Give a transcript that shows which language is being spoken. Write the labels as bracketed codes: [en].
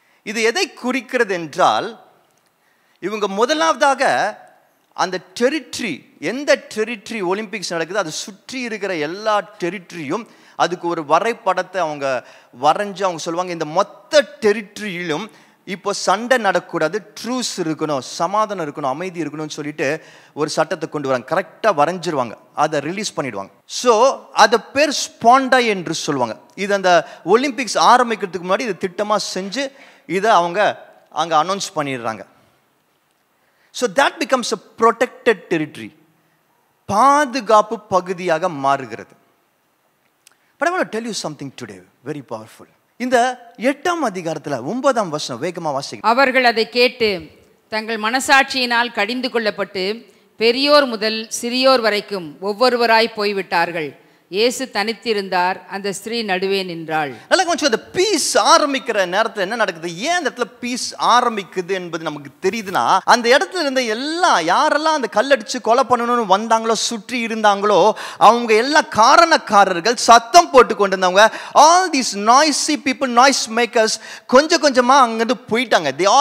[ta] இது எதை குறிக்கிறது என்றால், இவங்க முதலாவதாக அந்த டெரிட்டரி, எந்த டெரிட்டரி ஒலிம்பிக்ஸ் நடக்குது அதை சுற்றி இருக்கிற எல்லா டெரிட்டரியும் அதுக்கு ஒரு வரைபடத்தை அவங்க வரைஞ்சி அவங்க சொல்லுவாங்க, இந்த மொத்த டெரிட்டரியிலும் இப்போ சண்டை நடக்கூடாது, ட்ரூஸ் இருக்கணும், சமாதானம் இருக்கணும், அமைதி இருக்கணும்னு சொல்லிட்டு ஒரு சட்டத்தை கொண்டு வராங்க. கரெக்டாக வரைஞ்சிருவாங்க, அதை ரிலீஸ் பண்ணிடுவாங்க. ஸோ அதை பேர் ஸ்பாண்டாய் என்று சொல்லுவாங்க. இது அந்த ஒலிம்பிக்ஸ் ஆரம்பிக்கிறதுக்கு முன்னாடி இதை திட்டமாக செஞ்சு இதை அவங்க அங்கே அனௌன்ஸ் பண்ணிடுறாங்க. [en] so that becomes a protected territory, [ta] பாதுகாப்பு பகுதியாக மாறுகிறது. [en] But I want to tell you something today, very powerful. [ta] இந்த 8ஆம் அதிகாரத்துல 9ஆம் வசனம் வேகமா வாசிங்க. அவர்கள் அதை கேட்டு தங்கள் மனசாட்சியினால் கடிந்து கொள்ளப்பட்டு பெரியோர் முதல் சிறியோர் வரைக்கும் ஒவ்வொருவராய் போய்விட்டார்கள். இயேசு தனித்திருந்தார், அந்த ஸ்திரீ நடுவே நின்றாள். நல்லா கொஞ்சம் அந்த பீஸ் ஆரம்பிக்கிற நேரத்தில் என்ன நடக்குது, ஏன் அந்த இடத்துல பீஸ் ஆரம்பிக்குது என்பது நமக்கு தெரியுதுன்னா, அந்த இடத்துல இருந்த எல்லாம் யாரெல்லாம் அந்த கல்லடிச்சு கொலை பண்ணணும்னு வந்தாங்களோ, சுற்றி இருந்தாங்களோ, அவங்க எல்லா காரணக்காரர்கள், சத்தம் போட்டு கொண்டு இருந்தவங்க, [en] all these noisy people, noise makers [ta] கொஞ்சம் கொஞ்சமா அங்கிருந்து போயிட்டாங்க.